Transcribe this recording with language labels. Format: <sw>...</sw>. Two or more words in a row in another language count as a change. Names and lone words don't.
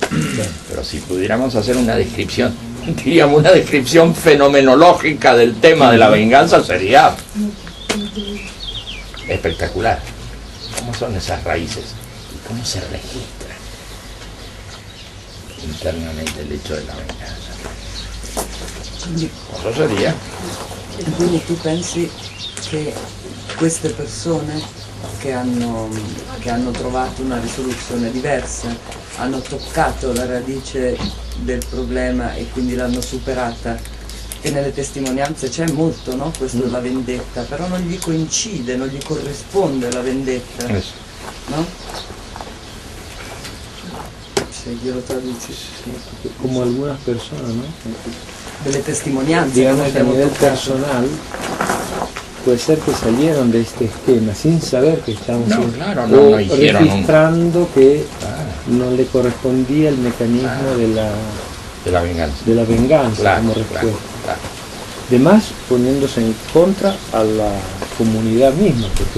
<es>Pero si pudiéramos hacer una descripción, diríamos una descripción fenomenológica del tema de la venganza, sería espectacular. ¿Cómo son esas raíces? ¿Y cómo se registra internamente el hecho de la venganza? Cosa seria.</es> <it>Quindi tu pensi che queste persone che hanno trovato una risoluzione diversa hanno toccato la radice del problema e quindi l'hanno superata? E nelle testimonianze c'è molto, no? Questo della vendetta, però non gli coincide, non gli corrisponde la vendetta, no? Se glielo traduci.</it> <es>Como algunas personas, ¿no?</es> <it>Delle testimonianze che</it> <es>Digamos,</es> <it>noi</it> <es>a</es> <it>abbiamo</it> <es>nivel</es> <it>toccato.</it> <es>personal, puede ser que salieron de este esquema sin saber que estaban No, sin- claro, no, o no hicieron un- registrando que Claro, no le correspondía el mecanismo Ah. de la venganza. de la venganza Claro, como claro, respuesta. claro. Además, poniéndose en contra a la comunidad misma, porque el</es>